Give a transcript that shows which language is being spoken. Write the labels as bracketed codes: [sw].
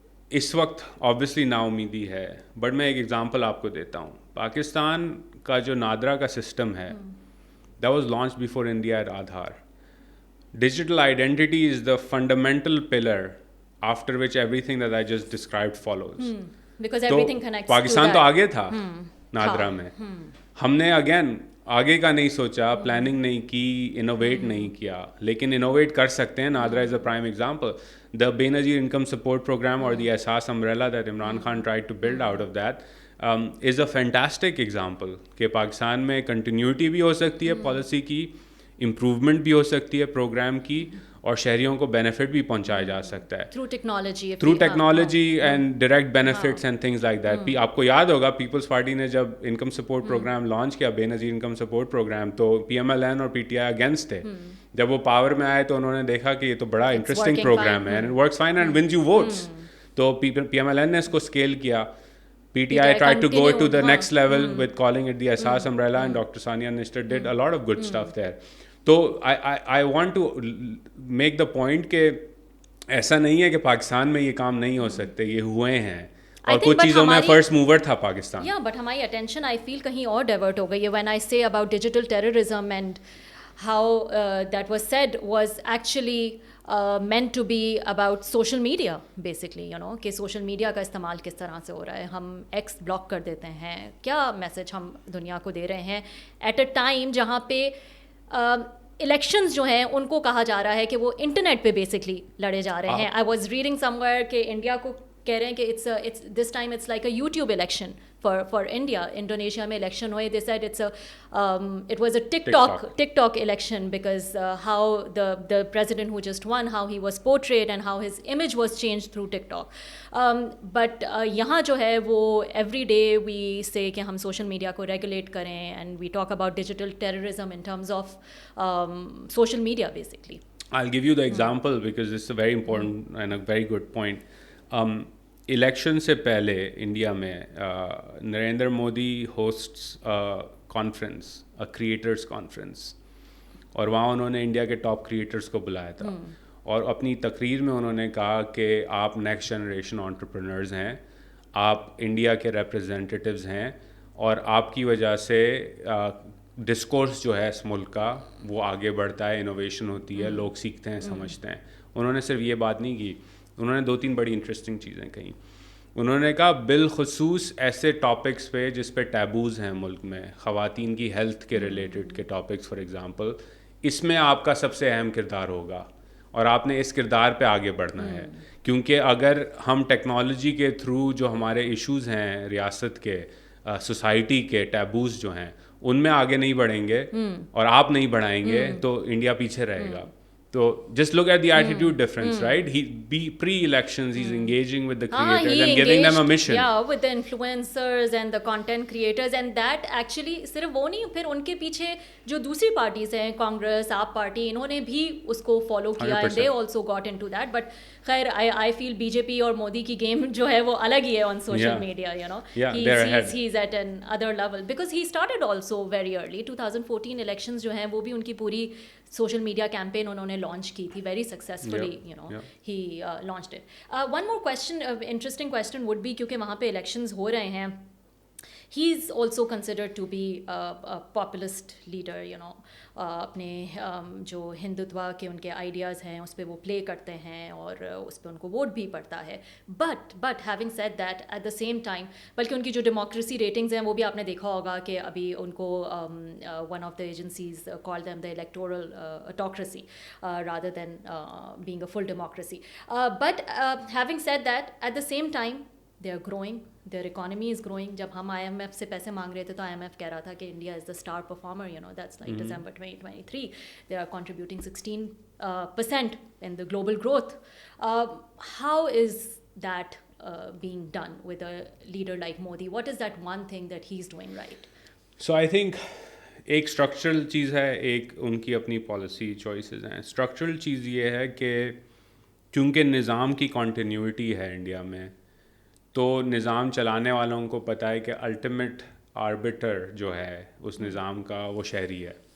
[ur] اس وقت obviously نا امیدی ہے, بٹ میں ایک ایگزامپل آپ کو دیتا ہوں. پاکستان کا جو نادرا کا سسٹم ہے [en] that was launched before India at Aadhaar. Digital identity is the fundamental pillar after which everything that I just described follows. Because everything connects. [ur] Pakistan تو آگے تھا نادرا میں, ہم نے اگین آگے کا نہیں سوچا, پلاننگ نہیں کی, انوویٹ نہیں کیا, لیکن انوویٹ کر سکتے ہیں. [en] NADRA is a prime example. [ur] The بے-نظیر income support programme اور the احساس umbrella [en] that Imran Khan tried to build out of that is a fantastic example [ur] کہ پاکستان میں کنٹینیوٹی بھی ہو سکتی ہے پالیسی کی, امپروومنٹ بھی ہو سکتی ہے پروگرام کی, اور شہریوں کو بینیفٹ بھی پہنچایا جا سکتا ہے [en] Through technology and direct benefits and things like that. [ur] آپ کو یاد ہوگا پیپلز پارٹی نے جب انکم سپورٹ پروگرام لانچ کیا, بے نظیر انکم سپورٹ پروگرام, تو PMLN اور PTI اگینسٹ تھے. جب وہ پاور میں آئے تو انہوں نے دیکھا کہ یہ تو بڑا انٹرسٹنگ پروگرام ہے [en] And it works fine and wins you votes. [ur] تو PMLN نے اس کو اسکیل کیا. [en] PTI tried to go to the next level with calling it the Asas umbrella and Dr. Sania Nistar did a lot of good stuff there. [ur] تو [en] I want to make the point [ur] کہ ایسا نہیں ہے کہ پاکستان میں یہ کام نہیں ہو سکتے, یہ ہوئے ہیں اور کچھ چیزوں میں فرسٹ موور تھا پاکستان. یا بٹ ہماری اٹینشن آئی فیل کہیں اور ڈائیورٹ ہو گئی ہے. [en] when I say about digital terrorism and how that was said was actually meant to be about social media basically, you know, [ur] کہ سوشل میڈیا کا استعمال کس طرح سے ہو رہا ہے. ہم ایکس بلاک کر دیتے ہیں, کیا میسج ہم دنیا کو دے رہے ہیں ایٹ اے ٹائم جہاں پہ الیکشنز جو ہیں ان کو کہا جا رہا ہے کہ وہ انٹرنیٹ پہ بیسکلی لڑے جا رہے ہیں. [en] I was reading somewhere [ur] کہ انڈیا کو کہہ رہے ہیں کہ [en] It's this time it's like a YouTube election for India. [ur] Indonesia میں الیکشن ہوئے, [en] They said it was a TikTok election because how the president who just won, how he was portrayed and how his image was changed through TikTok. But [ur] یہاں جو ہے وہ [en] every day we say [ur] کہ ہم social media کو regulate کریں [en] and we talk about digital terrorism in terms of social media basically. I'll give you the example because it's a very important and a very good point. [ur] Election سے پہلے India میں Narendra Modi hostess conference, creators conference, اور وہاں انہوں نے India کے top creators کو بلایا تھا اور اپنی تقریر میں انہوں نے کہا کہ آپ نیکسٹ جنریشن انٹرپرینرز ہیں, آپ انڈیا کے ریپرزینٹیٹیوز ہیں, اور آپ کی وجہ سے ڈسکورس جو ہے اس ملک کا وہ آگے بڑھتا ہے, انوویشن ہوتی ہے, لوگ سیکھتے ہیں, سمجھتے ہیں. انہوں نے صرف یہ بات نہیں کی, انہوں نے 2-3 بڑی انٹرسٹنگ چیزیں کہیں. انہوں نے کہا بالخصوص ایسے ٹاپکس پہ جس پہ ٹیبوز ہیں ملک میں, خواتین کی ہیلتھ کے ریلیٹڈ کے ٹاپکس فار ایگزامپل, اس میں آپ کا سب سے اہم کردار ہوگا اور آپ نے اس کردار پہ آگے بڑھنا ہے. کیونکہ اگر ہم ٹیکنالوجی کے تھرو جو ہمارے ایشوز ہیں ریاست کے, سوسائٹی کے ٹیبوز جو ہیں, ان میں آگے نہیں بڑھیں گے اور آپ نہیں بڑھائیں گے تو انڈیا پیچھے رہے گا. [en] So just look at the attitude difference, right? Pre-elections, he's engaging with the creators and giving them a mission. Yeah, with the influencers and the content creators, and that actually [ur] صرف وہ نہیں, پھر ان کے پیچھے جو دوسری پارٹیز ہیں, [en] Congress, AAP party, [ur] انہوں نے بھی اس کو فالو کیا [en] and they also got into that. [ur] But خیر I feel BJP اور مودی کی گیم جو ہے وہ الگ ہی ہے [en] on social media, you know. He's at an other level because he started also very early. [ur] 2014 elections جو ہیں وہ بھی ان کی پوری سوشل میڈیا کیمپین انہوں نے لانچ کی تھی very successfully, [en] You know he launched it. One more question, interesting question would be, [ur] کیونکہ وہاں پہ الیکشنز ہو رہے ہیں, [en] he is also considered to be populist leader, you know, [ur] اپنے جو ہندوتوا کے ان کے آئیڈیاز ہیں اس پہ وہ پلے کرتے ہیں اور اس پہ ان کو ووٹ بھی پڑتا ہے. [en] but having said that at the same time, [ur] بلکہ ان کی جو ڈیموکریسی ریٹنگز ہیں وہ بھی آپ نے دیکھا ہوگا کہ ابھی ان کو one of the agencies call them the electoral autocracy [en] rather than being a full democracy. But having said that, at the same time they are growing, their economy is growing. [ur] جب ہم IMF سے پیسے مانگ رہے تھے تو IMF کہہ رہا تھا کہ [en] India is the star performer, you know, that's like December 2023. They are contributing 16% in the global growth. How is that being done with a leader like Modi? What is that one thing that he's doing right? [ur] So I think ایک structural چیز ہے, ایک ان کی اپنی policy choices ہیں. Structural چیز یہ ہے کہ چونکہ نظام کی کنٹینیوٹی ہے انڈیا میں, تو نظام چلانے والوں کو پتہ ہے کہ الٹیمیٹ آربٹر جو ہے اس نظام کا وہ شہری ہے.